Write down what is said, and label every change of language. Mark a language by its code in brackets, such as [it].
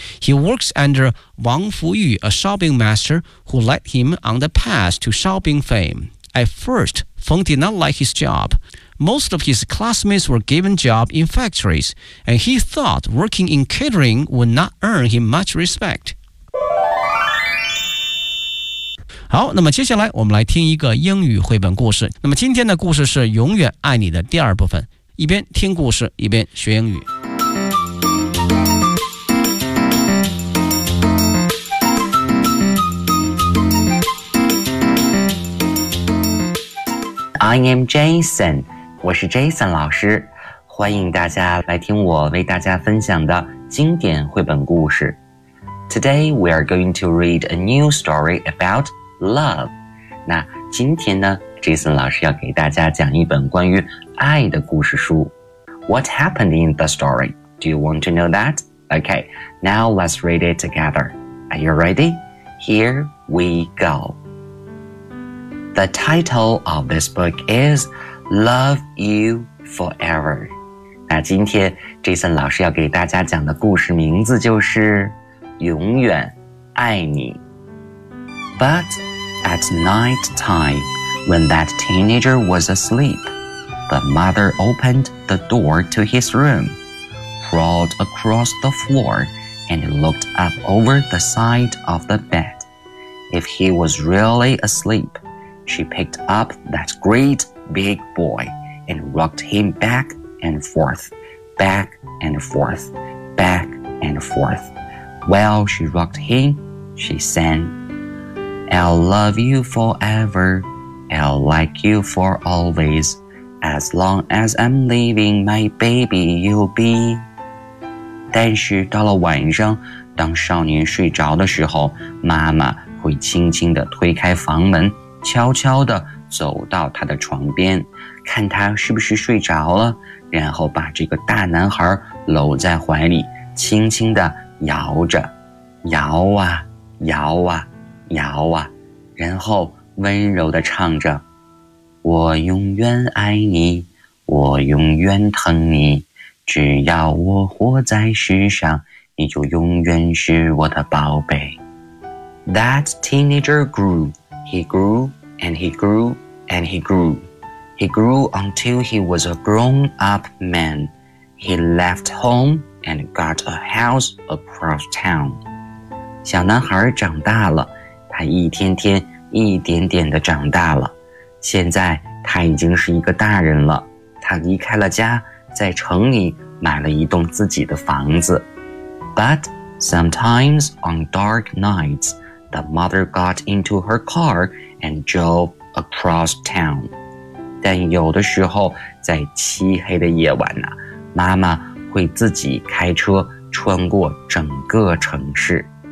[en] He works under Wang Fuyu, a shopping master who led him on the path to shopping fame. At first, Feng did not like his job. Most of his classmates were given jobs in factories, and he thought working in catering would not earn him much respect. [zh] 好，那么接下来我们来听一个英语绘本故事。那么今天的故事是《永远爱你》的第二部分，一边听故事一边学英语。 [en] I am Jason， [zh] 我是 Jason 老师，欢迎大家来听我为大家分享的经典绘本故事。 [en] Today we are going to read a new story about. Love， [zh] 那今天呢 ，Jason 老师要给大家讲一本关于爱的故事书。 [en] What happened in the story? Do you want to know that? Okay, now let's read it together. Are you ready? Here we go. The title of this book is Love You Forever. [zh] 那今天 Jason 老师要给大家讲的故事名字就是《永远爱你》。 [en] But at night time, when that teenager was asleep, the mother opened the door to his room, crawled across the floor, and looked up over the side of the bed. If he was really asleep, she picked up that great big boy and rocked him back and forth, back and forth, back and forth. While she rocked him, she sang,I'll love you forever, I'll like you for always, as long as I'm living, my baby you'll be. [zh] 但是到了晚上，当少年睡着的时候，妈妈会轻轻地推开房门，悄悄地走到他的床边，看他是不是睡着了，然后把这个大男孩搂在怀里，轻轻地摇着，摇啊，摇啊。摇啊，然后温柔地唱着，我永远爱你，我永远疼你，只要我活在世上，你就永远是我的宝贝。 [en] That teenager grew, he grew, and he grew, and he grew. He grew until he was a grown-up man. He left home and got a house across town. [zh] 小男孩长大了，他一天天一点点地长大了，现在他已经是一个大人了。他离开了家，在城里买了一栋自己的房子。 [en] But sometimes on dark nights, the mother got into her car and drove across town. [zh] 但有的时候在漆黑的夜晚呢，妈妈会自己开车穿过整个城市。